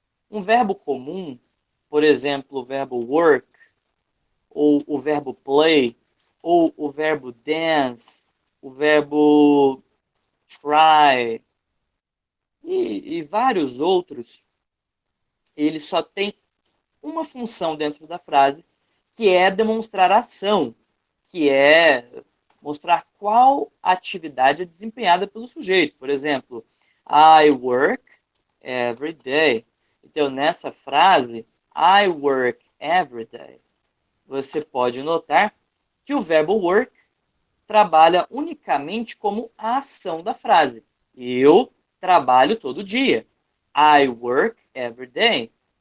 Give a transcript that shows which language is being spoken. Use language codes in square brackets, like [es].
[pt] Um verbo comum, por exemplo, o verbo work, ou o verbo play, ou o verbo dance, o verbo try, e vários outros, ele só tem uma função dentro da frase, que é demonstrar ação, que é mostrar qual atividade é desempenhada pelo sujeito. Por exemplo, [en] I work every day. [pt] Então, nessa frase, [en] I work every day, [pt] você pode notar que o verbo work trabalha unicamente como a ação da frase. Eu trabalho todo dia. [en] I work every day.